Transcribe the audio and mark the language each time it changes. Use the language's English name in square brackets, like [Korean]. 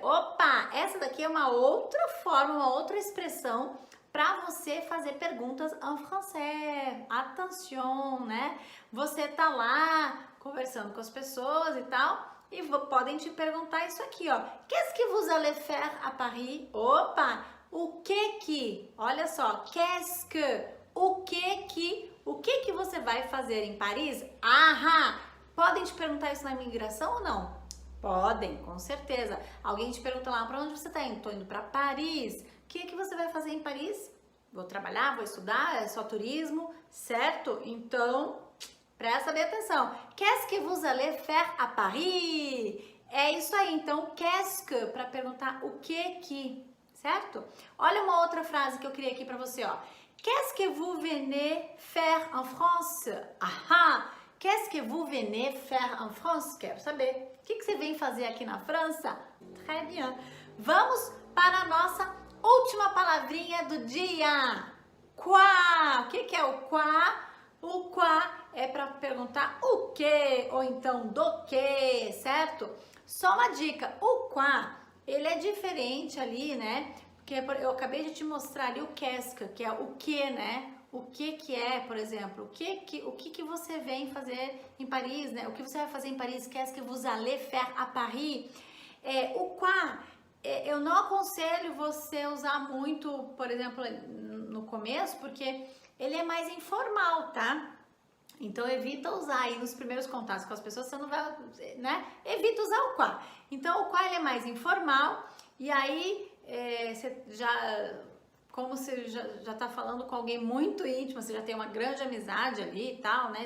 [Portuguese] Opa, essa daqui é uma outra forma, uma outra expressão para você fazer perguntas em francês. Attention, né? Você tá lá conversando com as pessoas e tal, e podem te perguntar isso aqui, ó. [French] Qu'est-ce que vous allez faire à Paris? [Portuguese] Opa! O que, olha só, [French] qu'est-ce que, [Portuguese] o que você vai fazer em Paris? Aham! Podem te perguntar isso na imigração ou não? Podem, com certeza. Alguém te pergunta lá, para onde você tá indo? Tô indo para Paris. O que você vai fazer em Paris? Vou trabalhar, vou estudar, é só turismo, certo? Então, presta bem atenção. [French] Qu'est-ce que vous allez faire à Paris? [Portuguese] É isso aí, então, [French] qu'est-ce que, [Portuguese] para perguntar o que, certo? Olha uma outra frase que eu criei aqui para você, ó. [French] Qu'est-ce que vous venez faire en France? Aham! Qu'est-ce que vous venez faire en France? [Portuguese] Quero saber. O que você vem fazer aqui na França? [French] Très bien. [Portuguese] Vamos para a nossa última palavrinha do dia. Quoi? O que é o quoi? O quoi é para perguntar o que ou então do que, certo? Só uma dica. O quoi, ele é diferente ali, né? Porque eu acabei de te mostrar ali o [French] qu'est-ce que [Portuguese] é o que, né? O que é, por exemplo, o que você vem fazer em Paris, né? O que você vai fazer em Paris? [French] Qu'est-ce que vous allez faire à Paris? [Portuguese] O quoi, eu não aconselho você usar muito, por exemplo, no começo, porque ele é mais informal, tá? Então, evita usar aí nos primeiros contatos com as pessoas, você não vai, né? Evita usar o quoi. Então, o quoi ele é mais informal e aí você como você já tá falando com alguém muito íntimo, você já tem uma grande amizade ali e tal, né?